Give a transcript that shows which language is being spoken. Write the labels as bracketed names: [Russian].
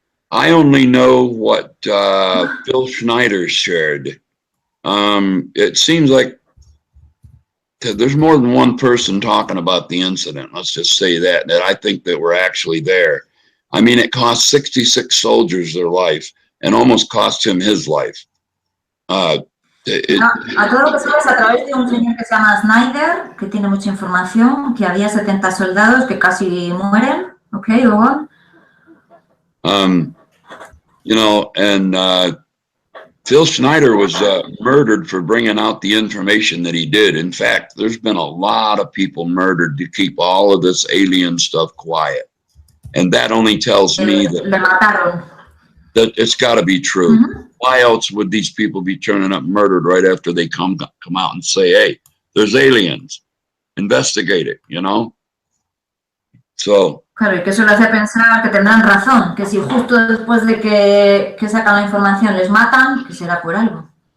[English] I only know what Phil Schneider shared. It seems like there's more than one person talking about the incident. Let's just say that I think that we're actually there. I mean, it cost 66 soldiers their life and almost cost him his life. [Spanish] A todo lo que sabes a través de un señor que se llama Snyder, que tiene mucha información, que había 70 soldados que casi mueren. [English] Okay, go on. You know, and Phil Schneider was murdered for bringing out the information that he did. In fact, there's been a lot of people murdered to keep all of this alien stuff quiet. And that only tells me that it's got to be true. Mm-hmm. Why else would these people be turning up murdered right after they come out and say, hey, there's aliens, investigate it, you know? So. [Spanish] Claro, y que eso le hace pensar que tendrán razón, que si justo después de que sacan la información les matan, que será por algo.